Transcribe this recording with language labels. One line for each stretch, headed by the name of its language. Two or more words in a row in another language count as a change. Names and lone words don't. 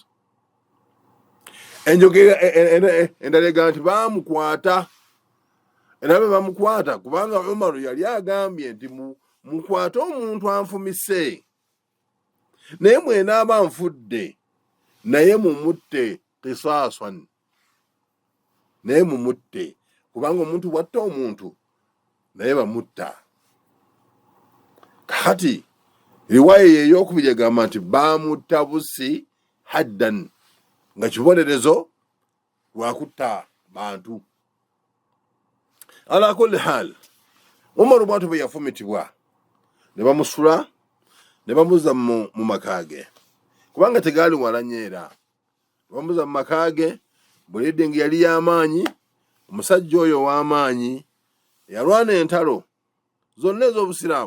Ganda: Enjogera endala egamba nti baamukwata, era be bamukwata kubanga Umaru yali agambye nti mukwate omuntu anfumise, naye mwena aba nfudde naye mumutte qisaasan, naye mumutte, kubanga omuntu bwatta omuntu naye bamutta. Kati riwaya ey'okubiri egamba nti bamutta busi haddan, nga kibonerezo lwakutta bantu.
Arabic: Ala kulli hal,
Ganda: Umaru bwatu bwe yafumitibwa ne bamusula ne bamuzza mu makaage, kubanga tegaali wala nyeera. Bamuzza mu makaage, bulidde nga yali y'amaanyi. Omusajja oyo ow'amaanyi yalwana entalo zonna ez'Obusiraamu.